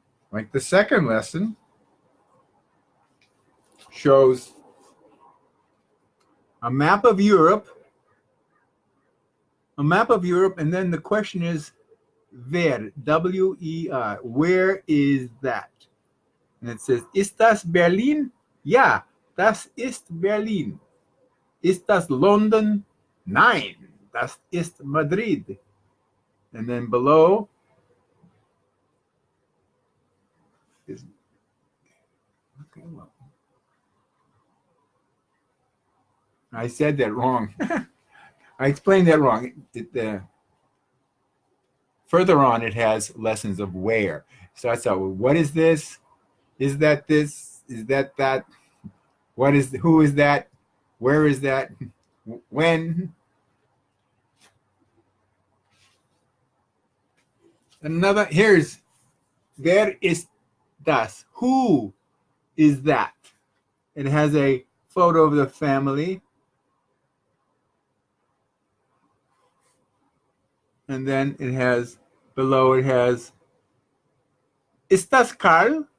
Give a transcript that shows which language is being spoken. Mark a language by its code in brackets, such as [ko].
[en] Like the second lesson shows a map of Europe, and then the question is, [de] wer, [en] W-E-R, where is that? And it says, [de] ist das Berlin? Ja, das ist Berlin. Ist das London? Nein, das ist Madrid. [en] And then below is, okay, well, I said that wrong. I explained that wrong. Further on, it has lessons of where. Starts out with, what is this? Is that this? Is that that? What is? Who is that? Where is that? When? Another, here's, [de] wer ist das? [en] Who is that? It has a photo of the family. And then it has, below it has, [de] ist das Karl?